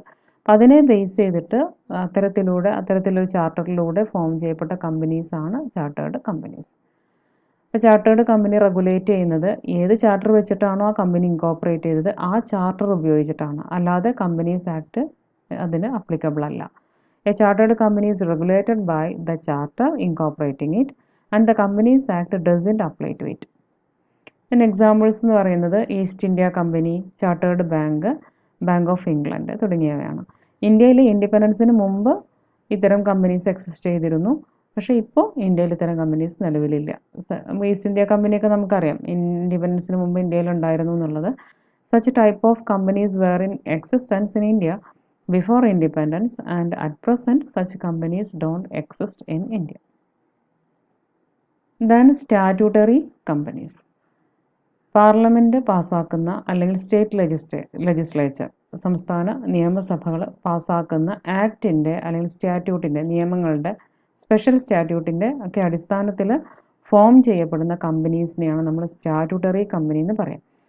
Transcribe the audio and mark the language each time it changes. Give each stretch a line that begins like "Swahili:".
Malayalam: അപ്പം അതിനെ ബേസ് ചെയ്തിട്ട് അത്തരത്തിലൊരു ചാർട്ടറിലൂടെ ഫോം ചെയ്യപ്പെട്ട കമ്പനീസാണ് ചാർട്ടേഡ് കമ്പനീസ്. അപ്പോൾ ചാർട്ടേഡ് കമ്പനി റെഗുലേറ്റ് ചെയ്യുന്നത് ഏത് ചാർട്ടർ വെച്ചിട്ടാണോ ആ കമ്പനി ഇൻകോർപ്പറേറ്റ് ചെയ്തത് ആ ചാർട്ടർ ഉപയോഗിച്ചിട്ടാണ്, അല്ലാതെ കമ്പനീസ് ആക്ട് അതിന് അപ്ലിക്കബിൾ അല്ല.
English: A chartered company is regulated by the charter incorporating it and the Companies Act doesn't apply to it.
Malayalam: Examples എന്ന് പറയുന്നത് east India company, chartered bank, bank of England തുടങ്ങിയവയാണ്. ഇന്ത്യയിൽ ഇൻഡിപെൻഡൻസിന് മുമ്പ് ഇത്തരം കമ്പനീസ് എക്സിസ്റ്റ് ചെയ്തിരുന്നു. പക്ഷേ ഇപ്പോൾ ഇന്ത്യയിൽ ഇത്തരം കമ്പനീസ് നിലവിലില്ല. ഈസ്റ്റ് ഇന്ത്യ കമ്പനിയൊക്കെ നമുക്കറിയാം ഇൻഡിപെൻഡൻസിന് മുമ്പ് ഇന്ത്യയിൽ ഉണ്ടായിരുന്നു എന്നുള്ളത്.
English: Such type of companies were in existence in India before independence and at present such companies don't exist in India. Then statutory companies.
Malayalam: Parliament പാസ്സാക്കുന്ന അല്ലെങ്കിൽ സ്റ്റേറ്റ് ലെജിസ്ലേച്ചർ, സംസ്ഥാന നിയമസഭകൾ പാസ്സാക്കുന്ന ആക്ടിൻ്റെ അല്ലെങ്കിൽ സ്റ്റാറ്റ്യൂട്ടിൻ്റെ, നിയമങ്ങളുടെ, സ്പെഷ്യൽ സ്റ്റാറ്റ്യൂട്ടിൻ്റെ ഒക്കെ അടിസ്ഥാനത്തിൽ ഫോം ചെയ്യപ്പെടുന്ന കമ്പനീസിനെയാണ് നമ്മൾ സ്റ്റാറ്റ്യൂട്ടറി കമ്പനി എന്ന് പറയാം.